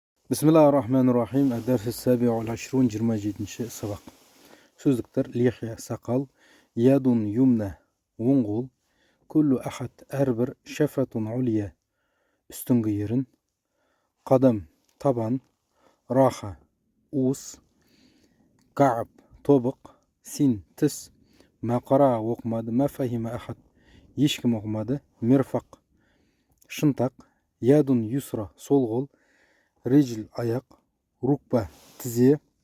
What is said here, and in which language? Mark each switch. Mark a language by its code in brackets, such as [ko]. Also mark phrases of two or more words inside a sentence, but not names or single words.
[ar] بسم الله الرحمن الرحيم. الدرس السابع والعشرون 27 سبق. [kk] Сөздіктер: лихия сақал, [ar] يد يمنى [kk] оң қол, [ar] كل أحد [kk] әрбір, [ar] شفة عليا [kk] үстіңгі ерін, қадам табан, раха уыс, кааб тобық, син тіс, мақара оқымады, [ar] ما فهم أحد [kk] ешкім оқымады, мирфақ шынтақ, [ar] يد يسرى [kk] сол қол, риджл аяқ, рукба тізе,